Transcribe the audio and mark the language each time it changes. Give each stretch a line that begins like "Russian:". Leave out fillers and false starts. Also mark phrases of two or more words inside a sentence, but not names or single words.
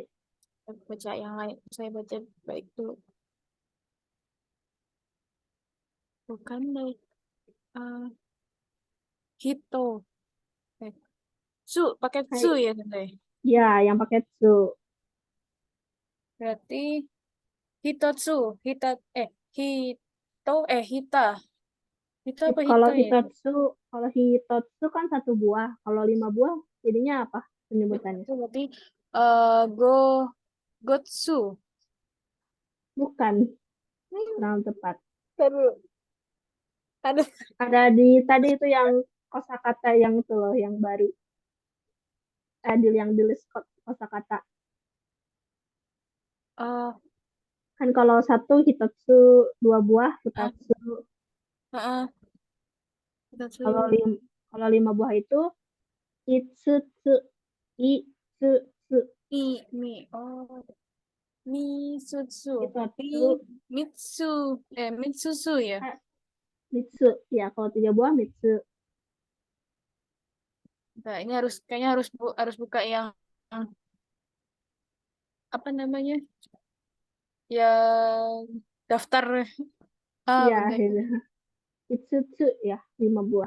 Indonesian: Baca yang lain, saya baca baik dulu. Bukan deh. Hito. Su, pakai Hai. su ya, Sensei. Ya, yang pakai su. Berarti hitotsu, hita. Hito apa Kalau hito ya? hitotsu kan 1 buah. Kalau 5 buah jadinya apa penyebutannya? Itu berarti gotsu. Bukan, kurang tepat. Terus Ada di tadi itu yang kosakata yang itu loh, yang baru. Yang di list kosakata. Kan kalau 1 hitotsu, 2 buah futatsu. hitotsu. Kalau 5 buah itu itsutsu. Itsutsu. Mitsutsu. Hitotsu. Mitsusu ya. Mitsu. Ya, kalau 3 buah mitsu. Nah, ini kayaknya harus buka yang apa namanya? Yang daftar. Iya, Bener. gitu. Itsutsu ya, 5 buah.